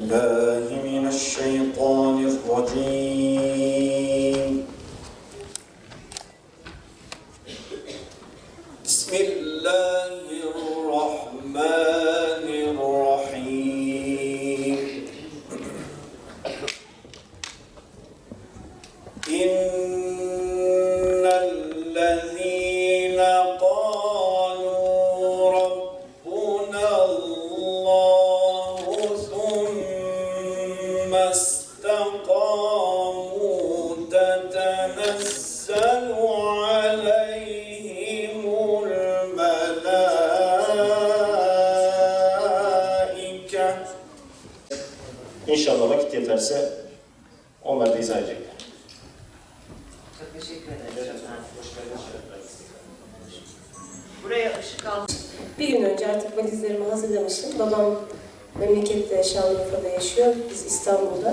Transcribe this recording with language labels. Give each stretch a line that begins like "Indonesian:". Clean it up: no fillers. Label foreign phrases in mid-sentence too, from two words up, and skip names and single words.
Arabic: بالله من الشيطان الرجيم بسم الله الرحمن الرحيم إن الذين قالوا ربنا الله ثم استقاموا تتنزل عليهم الملائكة.
Turkish: İnşallah vakit yeterse onlar da izah edecekler. Çok teşekkür ederim. Buraya ışık al. Bir gün önce artık valizlerimi hazırlamıştım. Babam memlekette Şanlıurfa'da yaşıyor, biz İstanbul'da.